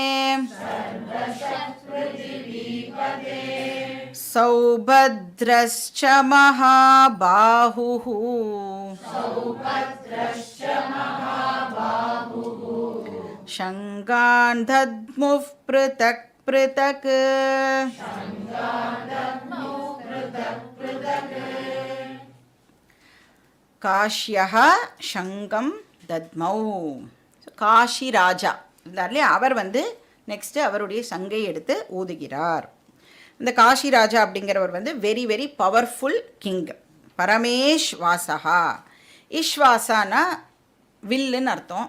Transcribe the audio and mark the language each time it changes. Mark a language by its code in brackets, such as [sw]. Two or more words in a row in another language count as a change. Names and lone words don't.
[sa] सौभद्रश्च महाबाहुः शङ्गान् दद्मुः पृथक् पृथक् काश्यः शङ्गं தத்மௌ. [ta] காஷி ராஜா இல்லையா, அவர் வந்து நெக்ஸ்ட்டு அவருடைய சங்கை எடுத்து ஊதுகிறார். இந்த காஷி ராஜா அப்படிங்கிறவர் வந்து [en] very very powerful king. [ta] பரமேஷ்வாசா, ஈஸ்வாசானா வில்லுன்னு அர்த்தம்.